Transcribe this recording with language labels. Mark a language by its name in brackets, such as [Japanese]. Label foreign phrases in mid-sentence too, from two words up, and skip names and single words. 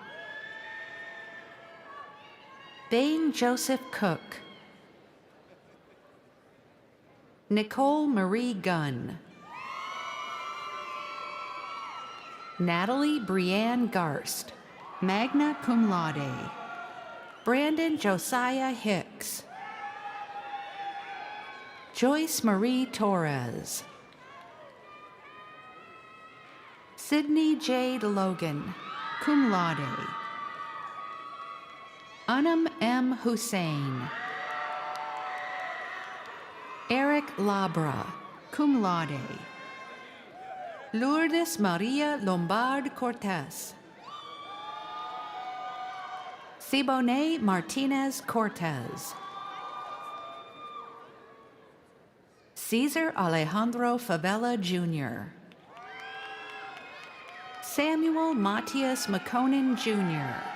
[English] Bain Joseph Cook. Nicole Marie Gunn. Natalie Brianne Garst, [Latin] magna cum laude. [English] Brandon Josiah Hicks. Joyce Marie Torres. Sydney Jade Logan, [Latin] cum laude. [English] Anam M. Hussein. Eric Labra, [Latin] cum laude. [English] Lourdes Maria Lombard Cortez. Siboney Martinez Cortez. Cesar Alejandro Favela Jr. Samuel Matias McConan Jr.